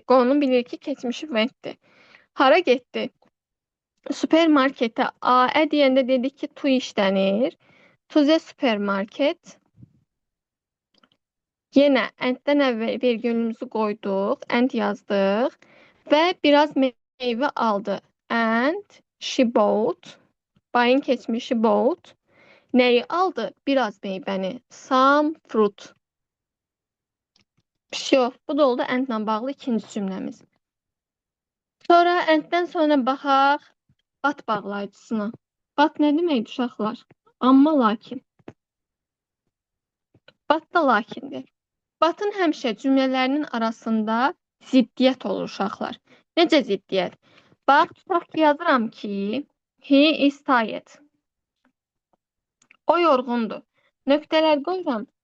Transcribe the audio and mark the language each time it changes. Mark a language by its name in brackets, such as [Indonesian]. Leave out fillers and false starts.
[Azerbaijani] Qonu bilir ki, keçmişi went'dir. Hara getdi? Supermarketə. A deyəndə dedik ki, to işlənir. [English] To the supermarket. [Azerbaijani] Yenə and-dən əvvəl vergülümüzü qoyduq, and yazdıq və biraz meyvə aldı. [English] And she bought. [Azerbaijani] Bayın keçmişi bought. Nəyi aldı? Biraz meyvəni. [English] Some fruit. [Azerbaijani] Bir şey yox. Bu da oldu and-la bağlı ikinci cümləmiz. Sonra and-dən sonra baxaq but bağlayıcısına. But nə deməkdir uşaqlar? Amma lakin. But da lakindir. But'ın həmişə cümlələrinin arasında ziddiyyət olur uşaqlar. Necə ziddiyyət? Bax, tutaq ki, yazıram ki, [English] he is tired. [Azerbaijani] O yorğundur. Nöqtələr qoyuram.